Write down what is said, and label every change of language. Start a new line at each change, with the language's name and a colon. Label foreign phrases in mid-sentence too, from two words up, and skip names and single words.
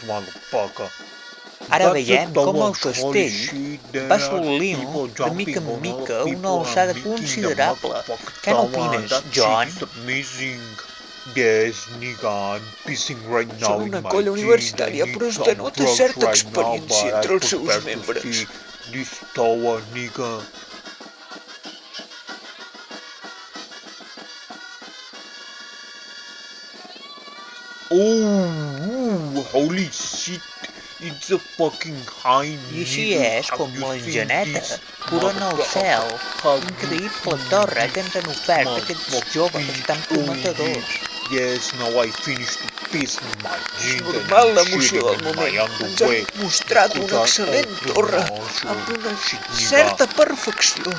Catalan: Ara veiem com el castell va assolint de mica en mica una alçada considerable. Què n'opines, John? Són una colla universitària, però es denota certa experiència entre els seus membres.
English: Holy shit, it's a fucking high.
Catalan: I així és com l'engeneta corona el cel, increïble torre que ens han ofert aquests joves tan prometedors. És normal l'emoció del moment. Ens han mostrat una excel·lent torre amb una certa perfecció.